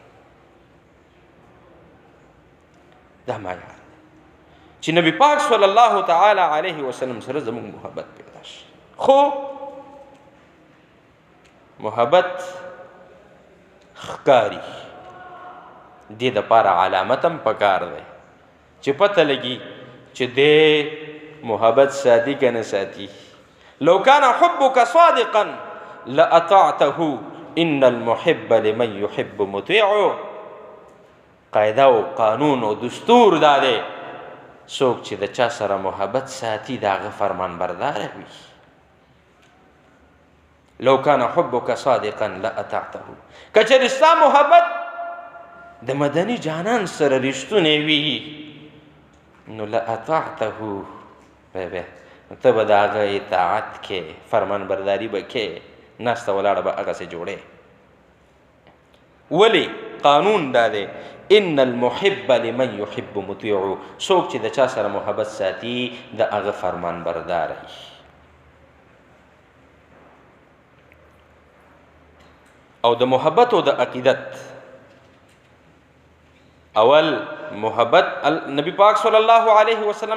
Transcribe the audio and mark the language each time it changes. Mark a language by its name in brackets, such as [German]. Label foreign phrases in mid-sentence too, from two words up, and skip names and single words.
[Pashto] دا معیار چې نبی پاک [Arabic] صلی الله تعالی علیه وسلم [Pashto] سره زموږ محبت پیدا شي خو محبت ښکاري دې دپاره علامت هم پکار دی چې پته لګي چې دې محبت ساتي که نه ساتي [Arabic] لو کان حبک صادقا لاطعته ان المحب لمن يحب مطیع [Pashto] قاعده او قانون او دستور دا دی څوک چې د چا سره محبت ساتي د هغه فرمان برداره وي [Arabic] لو کان حبک صادقا لاطعته [Pashto] که چېرې ستا محبت د مدني جانان سره رښتونی وي نو لاطعته ته به د هغه اطاعت کې فرمان برداري به کې ناسته ولاړه به هغسې جوړې ولې قانون دا دی [Arabic] ان المحب لمن يحب مطیع [Pashto] څوک چې د چا سره محبت ساتي د هغه فرمان بردار وي او د محبت او د عقیدت اول محبت نبی پاک [Arabic] صلی الله علیه وسلم